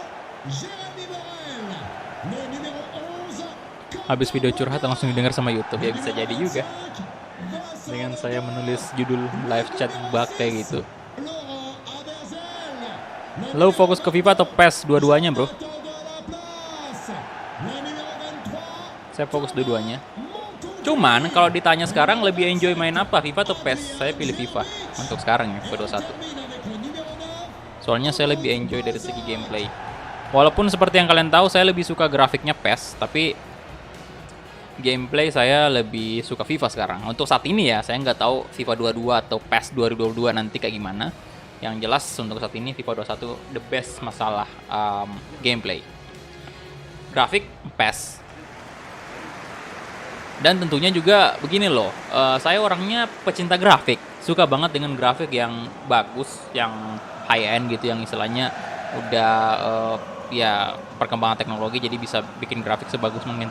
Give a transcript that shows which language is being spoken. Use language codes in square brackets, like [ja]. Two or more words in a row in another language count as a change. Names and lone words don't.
[id] Habis video curhat langsung didengar sama YouTube, ya bisa jadi juga. Dengan saya menulis judul [en] live chat bug [id] kayak gitu. Lo fokus ke FIFA atau PES? Dua-duanya, bro. [fr] Attendeur à la place. Le numéro 23. [id] Saya fokus dua-duanya. Cuman kalau ditanya sekarang lebih enjoy main apa, FIFA atau PES? Saya pilih FIFA untuk sekarang ya, FIFA 21. [fr] Termine avec le numéro 9. [id] Soalnya saya lebih enjoy dari segi gameplay. Walaupun seperti yang kalian tahu saya lebih suka grafiknya PES, tapi gameplay saya lebih suka FIFA sekarang. Untuk saat ini ya, saya nggak tahu FIFA 22 atau PES 2022 nanti kayak gimana. Yang jelas untuk saat ini FIFA 21 [en] the best [id] masalah gameplay. Grafik PES. Dan tentunya juga begini loh, saya orangnya pecinta grafik, suka banget dengan grafik yang bagus, yang [en] high end [id] gitu, yang istilahnya udah ya perkembangan teknologi jadi bisa bikin grafik sebagus mungkin.